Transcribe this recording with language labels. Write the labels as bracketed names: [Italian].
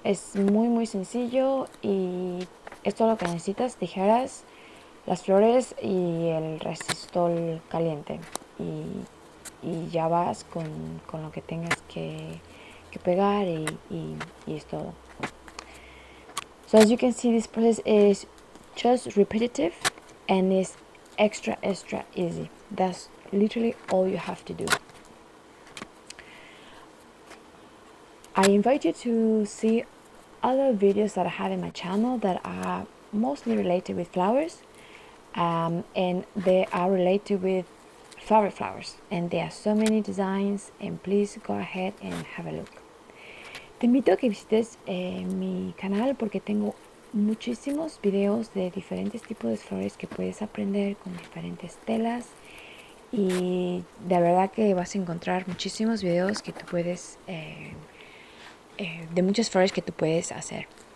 [Spanish] Es muy sencillo y es todo lo que necesitas: tijeras, las flores y el resistor caliente, y ya vas con lo que tengas que pegar y es todo. [English] So as you can see, this process is just repetitive and is extra easy. That's literally all you have to do. I invite you to see other videos that I have in my channel that are mostly related with flowers, and they are related with flowers, and there are so many designs, and please go ahead and have a look. [Spanish] Te invito a que visites mi canal, porque tengo muchísimos videos de diferentes tipos de flores que puedes aprender con diferentes telas, y de verdad que vas a encontrar muchísimos videos que tú puedes de muchas flores que tú puedes hacer.